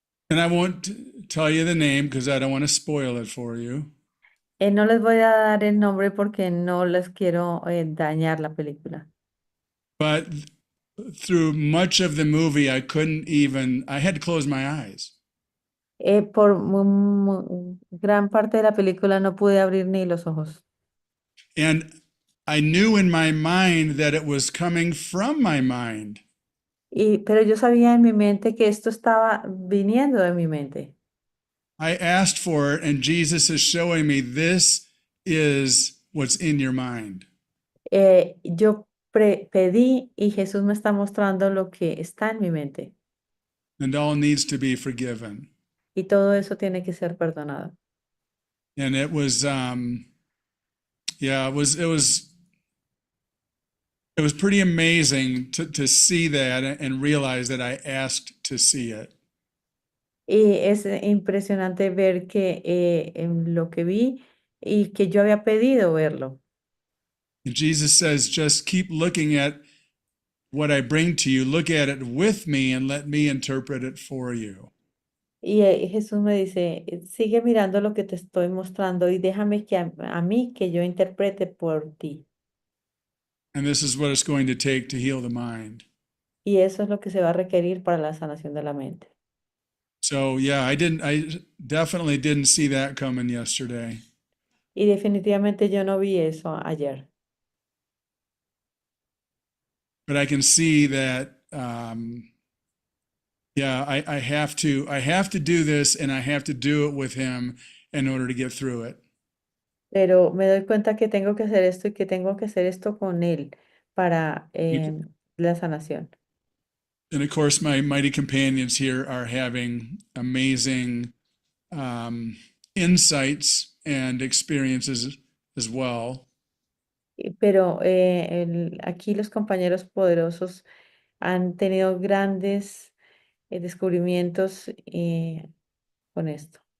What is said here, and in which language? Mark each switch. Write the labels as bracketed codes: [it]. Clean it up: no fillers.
[en] And I won't tell you the name because I don't want to spoil it for you. [es] No les voy a dar el nombre porque no les quiero dañar la película. [en] But through much of the movie, I had to close my eyes. [es] Por gran parte de la película no pude abrir ni los ojos. [en] And I knew in my mind that it was coming from my mind. [es] Pero yo sabía en mi mente que esto estaba viniendo de mi mente. [en] I asked for it, and Jesus is showing me this is what's in your mind. [es] Yo pedí y Jesús me está mostrando lo que está en mi mente. [en] And all needs to be forgiven. [es] Y todo eso tiene que ser perdonado. [en] And it was, yeah, it was pretty amazing to see that and realize that I asked to see it. [es] Y es impresionante ver que en lo que vi y que yo había pedido verlo. [en] And Jesus says, just keep looking at what I bring to you. Look at it with me and let me interpret it for you. [es] Y Jesús me dice, sigue mirando lo que te estoy mostrando y déjame que a mí que yo interprete por ti. [en] And this is what it's going to take to heal the mind. [es] Y eso es lo que se va a requerir para la sanación de la mente. [en] So yeah, I definitely didn't see that coming yesterday. [es] Y definitivamente yo no vi eso ayer. [en] But I can see that, yeah, I have to do this, and I have to do it with him in order to get through it. [es] Pero me doy cuenta que tengo que hacer esto y que tengo que hacer esto con él para la sanación. [en] And of course, my mighty companions here are having amazing insights and experiences as well. [es] Pero aquí los compañeros poderosos han tenido grandes descubrimientos con esto.